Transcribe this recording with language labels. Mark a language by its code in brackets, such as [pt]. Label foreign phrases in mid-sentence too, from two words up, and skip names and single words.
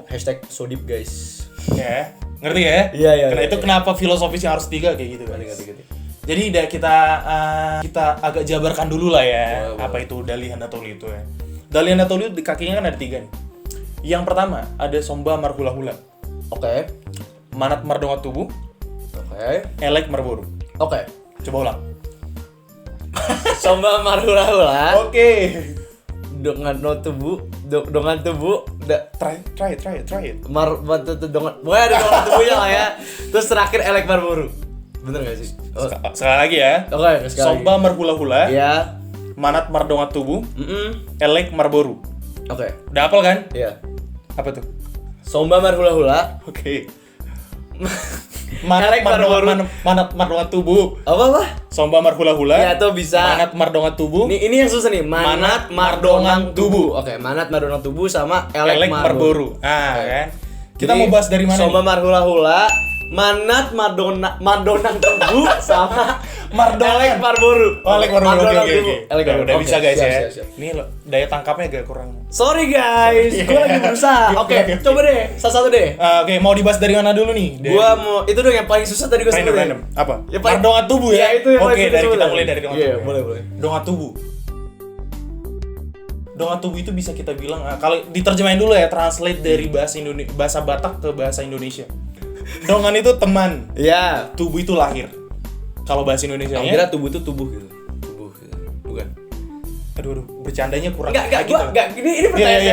[id] #sodip guys. Ya, ngerti ya? Iya. Karena itu kenapa filosofisnya harus 3 kayak gitu kan. Jadi kita agak jabarkan dulu lah ya. Apa itu Dalihan Natolu itu ya. Dalihan Natolu di kakinya kan ada 3 nih. Yang pertama ada [bbc] Somba Marhula-hula. [id] Oke. [bbc] Manat Mardonga Tubuh. [id] Oke. [bbc] Elek Marboru. [id] Oke. Coba ulang. [bbc] Somba Marhula-hula. [id] Oke. Dengan tubuh. [en] Try it. [id] Dongan. Boleh ada [bbc] dongan tubuhnya [id] lah ya. Terus terakhir [bbc] Elek Marboru. [id] Bener gak sih? Sekali lagi ya. Oke, sekali. [bbc] Somba Marhula-hula. [id] Iya. [bbc] Manat Mardonga Tubuh. Elek Marboru. [id] Oke. Udah hafal kan? Iya. Apa tuh? [bbc] Somba Marhula-hula. Oke. Manat Mardonga Tubuh. [id] Apa? [bbc] Somba Marhula-hula. [id] Ya tuh bisa. [bbc] Manat Mardonga Tubuh. [id] Ini yang susah nih. [bbc] Manat Mardongang Tubuh. [id] Oke, [bbc] Manat Mardongang Tubuh sama Elek Marboru. [id] Kan. Kita mau bahas dari mana? [bbc] Somba Marhula-hula, Manat Mardongang Tubuh sama Elek Marboru. Oh, Elek Marboru. [id] Oke. Udah bisa guys ya. Siap. Ini loh, daya tangkapnya agak kurang. [en] Sorry guys, [id] gue lagi berusaha. Oke, coba deh, satu deh. Oke, mau dibahas dari mana dulu nih? Gua mau itu dong yang paling susah tadi gue sebutin. Random. Apa? Ya, paling [bbc] Mardonga Tubuh ya? [id] itu yang paling susah. Kita mulai dari [bbc] Donga Tubuh. [id] Iya, boleh. [bbc] Donga Tubuh. Donga Tubuh [id] itu bisa kita bilang kalau diterjemahin dulu ya, translate dari bahasa Batak ke bahasa Indonesia. Dongan itu teman. Iya. Tubuh itu lahir. Kalau bahasa Indonesianya. Aku kira tubuh itu tubuh gitu. Bukan. Aduh, bercandanya kurang. Enggak, ini pertanyaan